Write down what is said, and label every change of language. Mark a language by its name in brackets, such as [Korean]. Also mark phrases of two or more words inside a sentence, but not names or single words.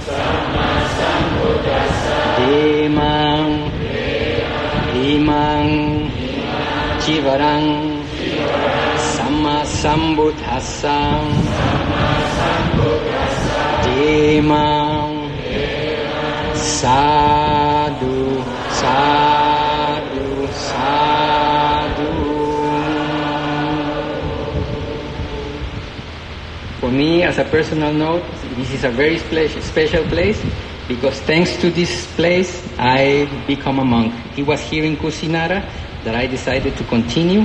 [Pali] Imang Jivarang Samma Sambuddhassa Imang Sadhu Sadhu Sadhu. [English] For me, as a personal note, this is a very special place because thanks to this place, I become a monk. It was here in Kusinara that I decided to continue.